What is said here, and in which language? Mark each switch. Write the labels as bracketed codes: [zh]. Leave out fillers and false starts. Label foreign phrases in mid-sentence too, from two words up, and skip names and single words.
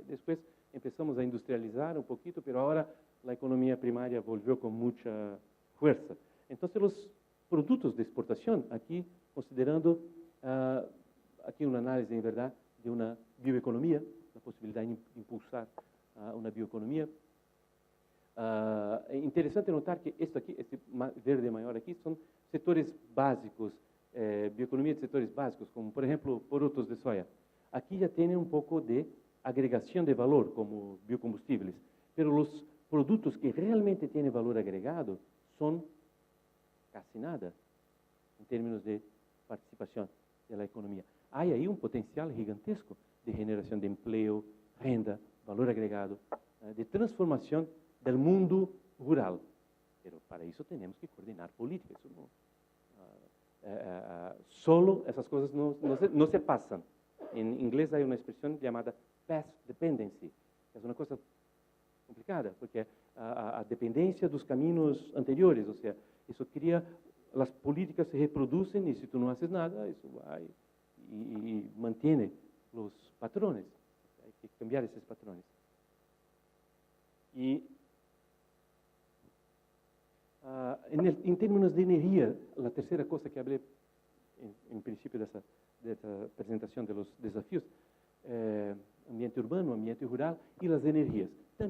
[es] Después empezamos a industrializar un poquito, pero ahora la economía primaria volvió con mucha fuerza. Entonces, los productos de exportación, aquí considerando, aquí una análisis, en verdad, de una bioeconomía, la posibilidad de impulsar una bioeconomía. [pt] É interessante notar que esto aqui, este verde maior aqui, são setores básicos, bioeconomia de setores básicos, como, por exemplo, [es] porotos de soja. [pt] Aqui já tem um pouco de agregação de valor, como biocombustíveis, pero os produtos que realmente têm valor agregado são quase nada, em termos de participação da economia. Há aí um potencial gigantesco de generação de emprego, renda, valor agregado, de transformação del mundo rural. [es] Pero para eso tenemos que coordinar políticas. Solo esas cosas no se pasan. En inglés hay una expresión llamada [en] path dependency, [es] que es una cosa complicada, porque [pt] a dependencia dos caminos anteriores, [es] o sea, eso crea, las políticas se reproducen y si tú no haces nada, eso va y mantiene los patrones. Hay que cambiar esos patrones. Y en términos de energía, la tercera cosa que hablé en principio de esta presentación de los desafíos, ambiente urbano, ambiente rural y las energías.